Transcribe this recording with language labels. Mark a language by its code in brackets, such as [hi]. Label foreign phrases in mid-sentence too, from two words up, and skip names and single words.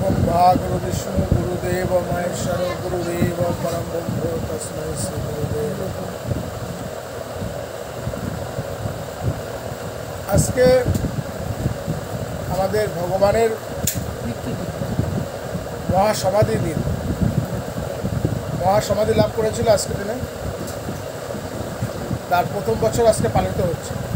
[sa] गुरु विष्णु गुरुदेव महेश्वर गुरुदेव परम ब्रह्म तस्मै श्री गुरुदेव। [bn] আজকে আমাদের ভগবানের মহাসমাধি দিন, মহাসমাধি লাভ করেছিল আজকে দিনে। তার প্রথম বছর আজকে পালিত হচ্ছে।